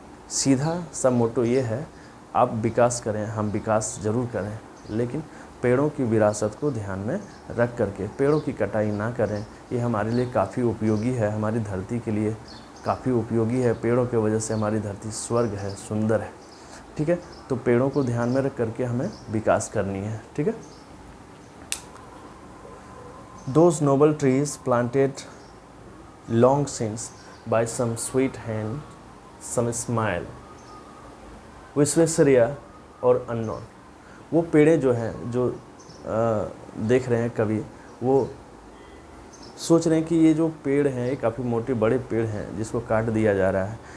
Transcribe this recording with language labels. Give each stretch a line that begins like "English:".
Hindi: सीधा सा मोटो ये है, आप विकास करें, हम विकास ज़रूर करें, लेकिन पेड़ों की विरासत को ध्यान में रख करके पेड़ों की कटाई ना करें। ये हमारे लिए काफ़ी उपयोगी है, हमारी धरती के लिए काफ़ी उपयोगी है। पेड़ों की वजह से हमारी धरती स्वर्ग है, सुंदर है। ठीक है। तो पेड़ों को ध्यान में रख करके हमें विकास करनी है। ठीक है।
English: Those noble trees planted long since by some sweet hand, some smile, Visvesvaraya और unknown.
Hindi: वो पेड़े जो हैं, जो देख रहे हैं कवि, वो सोच रहे हैं कि ये जो पेड़ हैं, ये काफ़ी मोटे बड़े पेड़ हैं जिसको काट दिया जा रहा है।